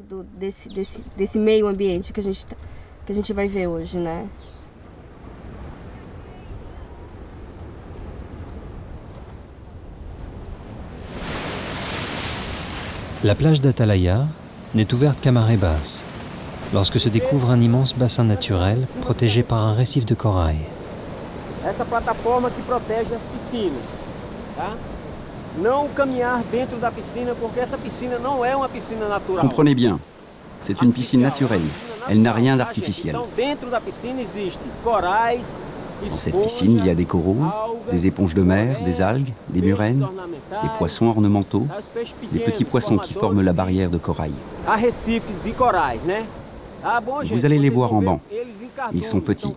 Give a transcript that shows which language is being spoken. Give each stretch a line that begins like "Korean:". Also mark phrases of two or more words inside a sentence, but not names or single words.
French: La plage d'Atalaya n'est ouverte qu'à marée basse, lorsque se découvre un immense bassin naturel protégé par un récif de corail.
Portuguese: Essa plataforma
French: qui protège
Portuguese: as piscinas, tá? Não caminhar dentro da piscina porque essa piscina não é uma piscina natural.
French: Comprenez bien, c'est une piscine naturelle. Elle n'a rien d'artificiel.
Portuguese: Então dentro da piscina existe corais.
French: Dans cette piscine, il y a des coraux, des éponges de mer, des algues, des murènes, des poissons ornementaux, des petits poissons qui forment la barrière de corail. Vous allez les voir en banc. Ils sont petits.